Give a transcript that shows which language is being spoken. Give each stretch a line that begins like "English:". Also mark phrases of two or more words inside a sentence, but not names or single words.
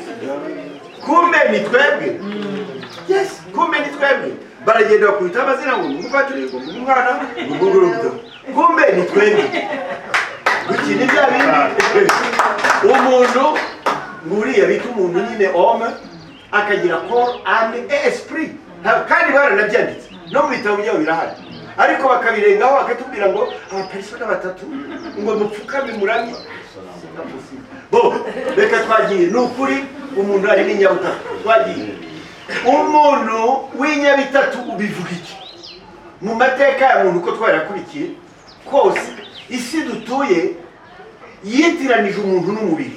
Kinyarwanda: Kumbe ni twebwe. Yes, kumbe ni twebwe. Baragenda bakubita amazina ngo umupatiri ngo umwana ngo kumbe ni twebwe. Gukina ibya bindi. Umuntu nguriya bita umuntu nyine homme akagira
French: corps, âme et esprit.
Kinyarwanda: Kandi baranabyanditse no mu bitabo byabo birahari. Ariko bakabirengaho bakatubwira ngo abapersona batatu ngo mupfukame muramye. Bo reka twagiye n'ukuri umuntu ari n'inyabutatu. Twagiye umuntu w'inyabitatu ubivuga iki mu mateka ya muntu ko twarakurikiye kose isi dutuye yitiranije umuntu n'umubiri.